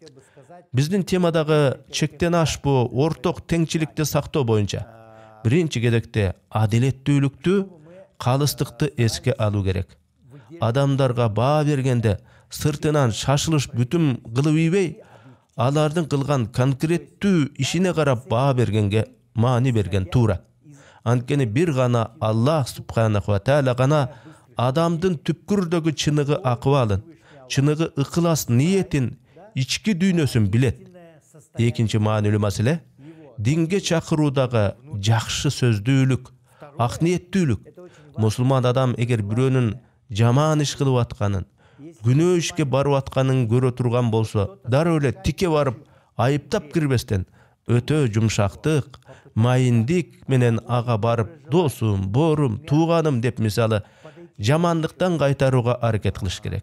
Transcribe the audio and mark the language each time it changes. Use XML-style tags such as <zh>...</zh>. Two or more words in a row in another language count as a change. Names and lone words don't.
<ky>Биздин темадагы чектен ашпоо, орток теңчиликти сактоо боюнча биринчи кезекте адилеттүүлүктү, калыстыкты эске алуу керек. Адамдарга баа бергенде сыртынан шашылыш бүтүм кылып ийбей, алардын кылган конкреттүү ишине карап баа бергенге маани берген туура. Анткени бир гана Аллах</ky> <ar>سبحانه وتعالى</ar> <ky>гана адамдын түпкүрдөгү чыныгы акыбалын, чыныгы ыкылас ниетин, ички дүйнөсүн билет. Экинчи маанилүү маселе динге чакыруудагы жакшы сөздүүлүк, ак ниеттүүлүк. Мусулман адам эгер бирөөнүн жаман иш кылып атканын, күнөө ишке барып атканын көрө турган болсо, дароо эле тике барып айыптап кирбестен, өтө жумшактык, майындык менен ага барып досум, боорум, тууганым деп мисалы жамандыктан кайтарууга аракет кылыш керек.</ky>